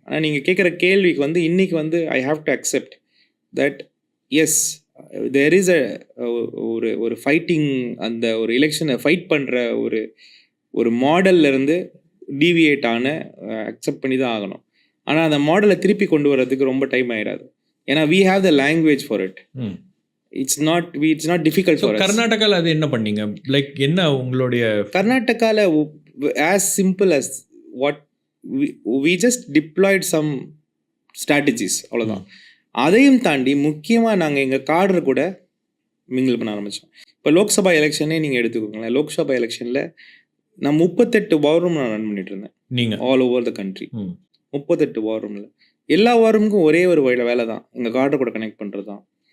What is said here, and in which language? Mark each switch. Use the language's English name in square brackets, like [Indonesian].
[Tamil] ஆனால் நீங்கள் கேட்குற கேள்விக்கு வந்து இன்றைக்கி வந்து [English] I have to accept that as there is [Tamil] ஒரு ஃபைட்டிங், அந்த ஒரு எலெக்ஷனை ஃபைட் பண்ணுற ஒரு மாடல்லேருந்து டீவியேட் அக்செப்ட் பண்ணி தான் ஆகணும். ஆனால் அந்த மாடலை திருப்பி கொண்டு வர்றதுக்கு ரொம்ப டைம் ஆகிடாது. ஏன்னா [English] we have the language for it. It's not difficult for us. [Tamil] கர்நாடகாவில் அது என்ன பண்ணீங்க? லைக் என்ன உங்களுடைய [English] கர்நாடகாவில் as simple as what we just deployed some strategies, [Tamil] அவ்வளோதான். அதையும் தாண்டி முக்கியமாக நாங்கள் எங்கள் கார்டர் கூட மிங்கிள் பண்ண ஆரம்பித்தோம். இப்போ லோக்சபா எலெக்ஷனே நீங்கள் எடுத்துக்கோங்களேன். லோக்சபா எலெக்ஷனில் நான் 38 வார் ரூம் நான் ரன் பண்ணிட்டு இருந்தேன். நீங்கள் ஆல் ஓவர் த கண்ட்ரி 38 வார் ரூமில் எல்லா வாரமுக்கும் ஒரே ஒரு வேலை தான், எங்கள் கார்டை கூட கனெக்ட் பண்ணுறது தான்.